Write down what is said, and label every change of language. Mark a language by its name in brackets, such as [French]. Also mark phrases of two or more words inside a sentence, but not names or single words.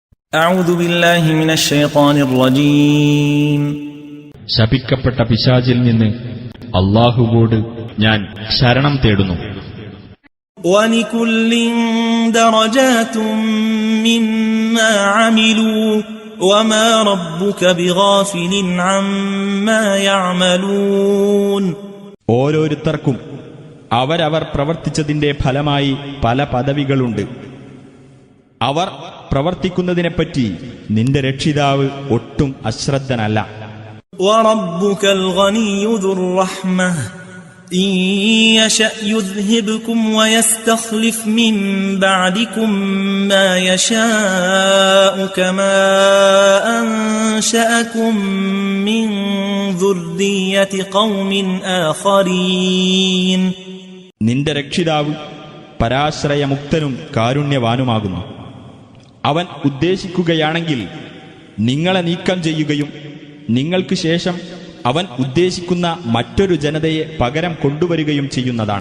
[Arabic] أعوذ بالله من الشيطان الرجيم [Malayalam] ശപിക്കപ്പെട്ട പിശാചിൽ നിന്ന് അല്ലാഹുവോട് ഞാൻ ശരണം തേടുന്നു. [Arabic] ولكل درجات مما عملوا وما ربك بغافل عما يعملون. [Malayalam] ഓരോരുത്തർക്കും അവരവർ പ്രവർത്തിച്ചതിന്റെ ഫലമായി പല പദവികളുണ്ട്. അവർ പ്രവർത്തിക്കുന്നതിനെപ്പറ്റി നിന്റെ രക്ഷിതാവ് ഒട്ടും അശ്രദ്ധനല്ല. [Arabic] وَرَبُّكَ الْغَنِيُّ ذُو الرَّحْمَةِ إِن يَشَأْ يُذْهِبْكُمْ وَيَسْتَخْلِفْ مِن بَعْدِكُم مَّا يَشَاءُ كَمَا أَنشَأَكُم مِّن ذُرِّيَّةِ قَوْمٍ آخَرِينَ. [Malayalam] നിന്റെ രക്ഷിതാവ് പരാശ്രയമുക്തനും കാരുണ്യവാനുമാകുന്നു. അവൻ ഉദ്ദേശിക്കുകയാണെങ്കിൽ നിങ്ങളെ നീക്കം ചെയ്യുകയും നിങ്ങൾക്ക് ശേഷം അവൻ ഉദ്ദേശിക്കുന്ന മറ്റൊരു ജനതയെ പകരം കൊണ്ടുവരികയും ചെയ്യുന്നതാണ്.